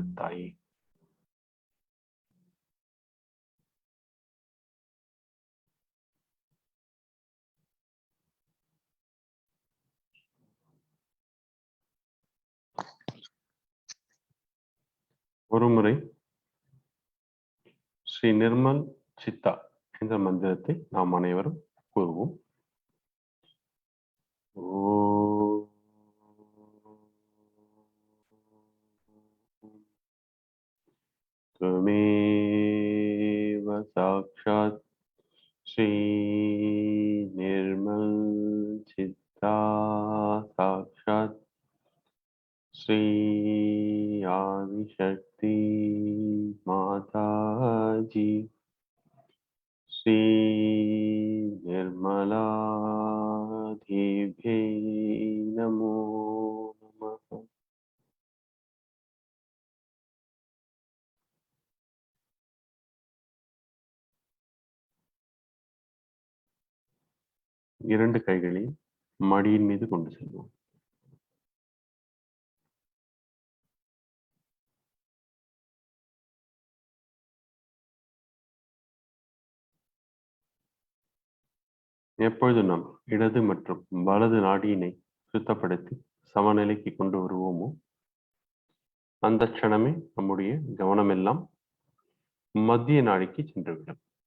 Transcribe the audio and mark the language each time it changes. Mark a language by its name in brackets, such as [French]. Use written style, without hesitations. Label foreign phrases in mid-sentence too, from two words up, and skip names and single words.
[Tamil] தாயே, ஒருமுறை ஸ்ரீ நிர்மல் சித்தா என்ற மந்திரத்தை நாம் அனைவரும் கூறுவோம். [Sanskrit] त्वमेव साक्षात् श्री निर्मल चित्ता साक्षात् श्री आदिशक्ति माता जी श्री निर्मला देव्यै नमो नमः. [Tamil] இரண்டு கைகளையும் மடியின் மீது கொண்டு செல்வோம். எப்பொழுது நாம் இடது மற்றும் வலது நாடியினை சுத்தப்படுத்தி சமநிலைக்கு கொண்டு வருவோமோ அந்த க்ஷணமே நம்முடைய கவனமெல்லாம் மத்திய நாடிக்கு சென்றுவிடும்.